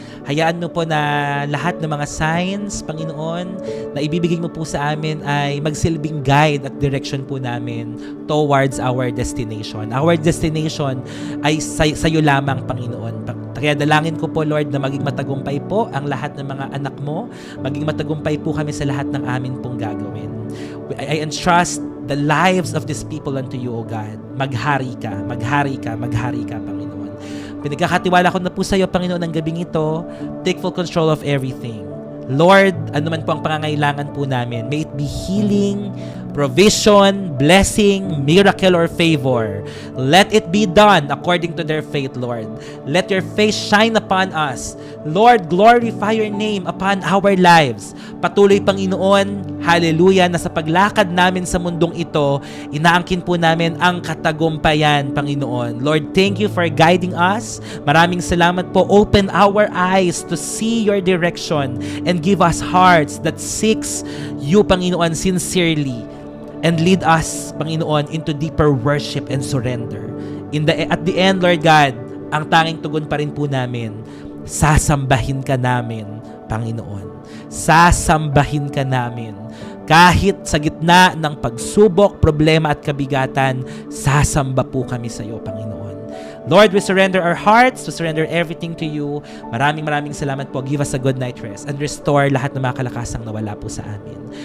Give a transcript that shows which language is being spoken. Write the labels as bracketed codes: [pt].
[tl] Hayaan mo po na lahat ng mga signs, Panginoon, na ibibigay mo po sa amin ay magsilbing guide at direction po namin [en] towards our destination. Our destination [tl] ay sa iyo lamang, Panginoon. Kaya dalangin ko po, Lord, na maging matagumpay po ang lahat ng mga anak mo. Maging matagumpay po kami sa lahat ng amin pong gagawin. [en] I entrust the lives of these people unto you, O God. [tl] Maghari ka, maghari ka, maghari ka, Panginoon. Pinagkakatiwala ko na po sa iyo, Panginoon, ng gabing ito. [en] Take full control of everything. Lord, [tl] ano man po ang pangangailangan po namin, [en] may it be healing, provision, blessing, miracle, or favor. Let it be done according to their faith, Lord. Let your face shine upon us. Lord, glorify your name upon our lives. [tl] Patuloy, Panginoon, hallelujah, na sa paglakad namin sa mundong ito, inaangkin po namin ang katagumpayan, Panginoon. [en] Lord, thank you for guiding us. [tl] Maraming salamat po. [en] Open our eyes to see your direction and give us hearts that seeks you, Panginoon, sincerely. And lead us, Panginoon, into deeper worship and surrender. At the end, [tl] Lord God, ang tanging tugon pa rin po namin, sasambahin ka namin, Panginoon. Sasambahin ka namin. Kahit sa gitna ng pagsubok, problema at kabigatan, sasamba po kami sa iyo, Panginoon. [en] Lord, we surrender our hearts, we surrender everything to you. [tl] Maraming salamat po. [en] Give us a good night rest and restore [tl] lahat ng mga kalakasang nawala po sa amin.